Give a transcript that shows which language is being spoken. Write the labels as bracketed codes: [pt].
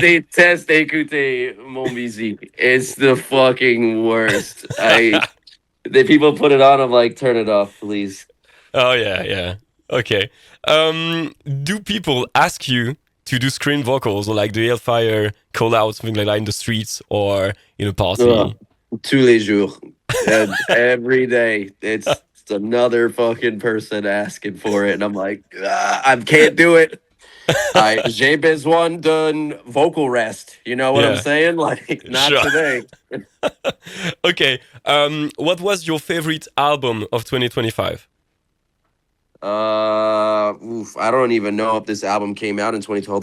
[fr] déteste écouter mon musique. [en] It's the fucking worst. The people put it on, I'm like, turn it off, please. Oh yeah, yeah. Okay. Do people ask you to do screen vocals, or like the Hellfire call out, something like that in the streets or in a party? [fr] Ugh. Tous les jours. [en] And every day. It's another fucking person asking for it. And I'm like, I can't do it. [fr] J'ai besoin d'un [en] vocal rest. You know what I'm Yeah. saying? Like, not Sure. today. Okay. What was your favorite album of 2025? I don't even know if this album came out in 2012.